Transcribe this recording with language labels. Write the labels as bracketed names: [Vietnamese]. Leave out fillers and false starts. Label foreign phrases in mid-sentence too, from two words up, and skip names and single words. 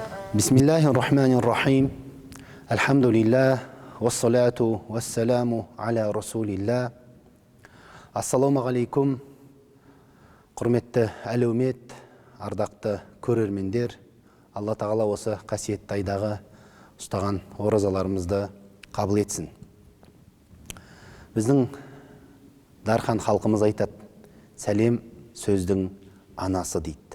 [Arabic] بسم الله الرحمن الرحيم. الحمد لله، والصلاة والسلام على رسول الله. السلام عليكم. [Kazakh] Құрметті әлеумет, ардақты көрермендер, Алла тағала осы қасиетті айдағы ұстаған оразаларымызды қабыл етсін. Біздің Дархан халқымыз айтады, сәлем сөздің анасы дейді.